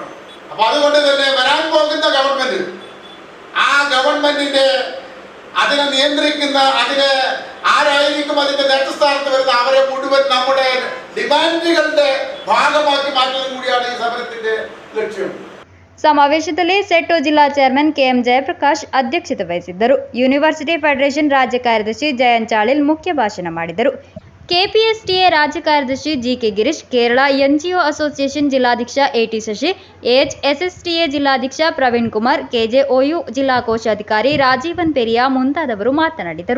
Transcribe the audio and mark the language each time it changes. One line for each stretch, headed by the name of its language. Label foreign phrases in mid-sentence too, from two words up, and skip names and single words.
Malayalam: അപ്പൊ അതുകൊണ്ട് തന്നെ വരാൻ പോകുന്ന ഗവൺമെന്റ്, ആ ഗവൺമെന്റിന്റെ അതിനെ നിയന്ത്രിക്കുന്ന, അതിനെ ആരായിരിക്കും അതിന്റെ നേതൃസ്ഥാനത്ത് വരുന്ന അവരെ മുഴുവൻ നമ്മുടെ ഡിമാൻഡുകളുടെ ഭാഗമാക്കി മാറ്റുന്നതും കൂടിയാണ് ഈ സമരത്തിന്റെ ലക്ഷ്യം.
Kannada: ಸಮಾವೇಶದಲ್ಲಿ ಸೆಟ್ಟೋ ಜಿಲ್ಲಾ ಚೇರ್ಮನ್ ಕೆಎಂ ಜಯಪ್ರಕಾಶ್ ಅಧ್ಯಕ್ಷತೆ ವಹಿಸಿದ್ದರು. ಯೂನಿವರ್ಸಿಟಿ ಫೆಡರೇಷನ್ ರಾಜ್ಯ ಕಾರ್ಯದರ್ಶಿ ಜಯಂತ್ ಚಾಳಿಲ್ ಮುಖ್ಯ ಭಾಷಣ ಮಾಡಿದರು. ಕೆಪಿಎಸ್ಟಿಎ ರಾಜ್ಯ ಕಾರ್ಯದರ್ಶಿ ಜಿಕೆ ಗಿರೀಶ್, ಕೇರಳ ಎನ್ಜಿಒ ಅಸೋಸಿಯೇಷನ್ ಜಿಲ್ಲಾಧ್ಯಕ್ಷ ಎಟಿ ಶಶಿ, ಎಚ್ಎಸ್ಎಸ್ಟಿಎ ಜಿಲ್ಲಾಧ್ಯಕ್ಷ ಪ್ರವೀಣ್ ಕುಮಾರ್, ಕೆಜೆಒಯು ಜಿಲ್ಲಾ ಕೋಶಾಧಿಕಾರಿ ರಾಜೀವನ್ ಪೆರಿಯಾ ಮುಂತಾದವರು ಮಾತನಾಡಿದರು.